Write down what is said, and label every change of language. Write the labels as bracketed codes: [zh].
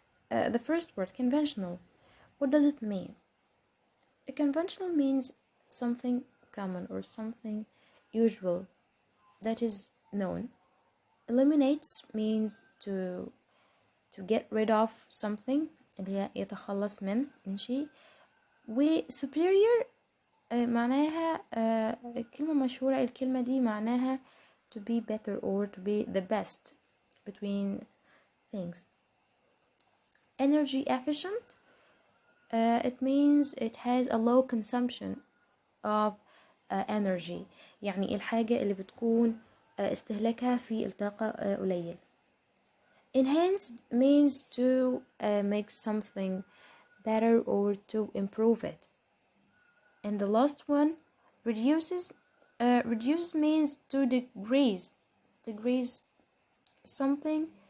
[en] The first word, conventional. What does it mean? A conventional means something common or something usual that is known. Eliminates means to get rid of something [ar] اللي هي يتخلص من شيء. و superior معناها كلمة مشهورة. الكلمة دي معناها [en] to be better or to be the best between things. Energy efficient, it means it has a low consumption of energy. [ar] يعني الحاجة اللي بتكون استهلاكها في الطاقة قليل. [en] Enhanced means to make something better or to improve it. And the last one, reduces. Reduces means to decrease something